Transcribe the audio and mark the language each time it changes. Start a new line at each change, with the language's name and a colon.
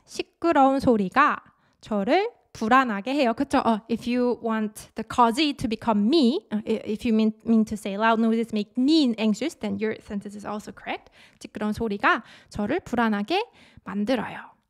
Korean: 시끄러운 소리가 저를 불안하게 해요. 그쵸?
English: If you want the causey to become me, if you mean to say loud noises make me anxious, then your sentence is also correct.
Korean: 시끄러운 소리가 저를 불안하게 만들어요.